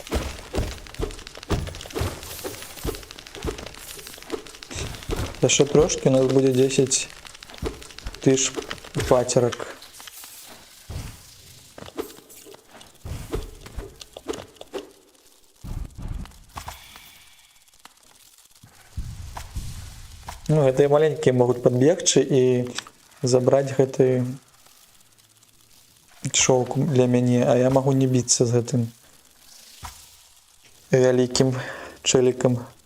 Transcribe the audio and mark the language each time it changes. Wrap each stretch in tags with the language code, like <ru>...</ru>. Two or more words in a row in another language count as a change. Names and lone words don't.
<ru>Еще трошки, у нас будет 10 тысяч патерок. Ну, гэтыя маленькие могут подбегчы и забрать гэты шоўк для мяне, а я могу не биться с</ru> <be>гэтым вялікім чэлікам.</be>